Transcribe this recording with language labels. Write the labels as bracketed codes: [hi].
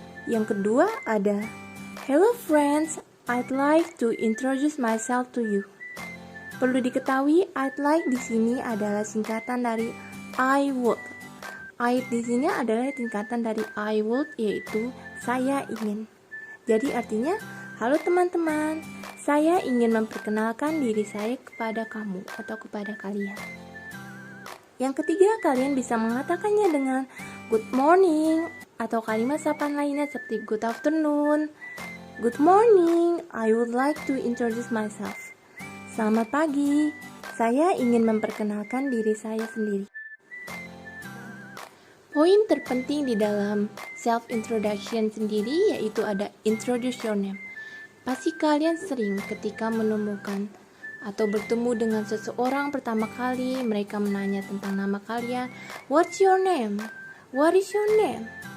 [id] Yang kedua ada [en] hello friends, I'd like to introduce myself to you. [id] Perlu diketahui, [en] I'd like [id] di sini adalah singkatan dari [en] I would. [id] I di sini adalah tingkatan dari [en] I would, [id] yaitu saya ingin. Jadi artinya, halo teman-teman, saya ingin memperkenalkan diri saya kepada kamu atau kepada kalian. Yang ketiga, kalian bisa mengatakannya dengan [en] good morning [id] atau kalimat sapaan lainnya seperti [en] good afternoon. Good morning, I would like to introduce myself. [id] Selamat pagi, saya ingin memperkenalkan diri saya sendiri. Poin terpenting di dalam self-introduction sendiri yaitu ada [en] introduce your name. [id] Pasti kalian sering ketika menemukan atau bertemu dengan seseorang pertama kali, mereka menanya tentang nama kalian. [en] What's your name? What is your name?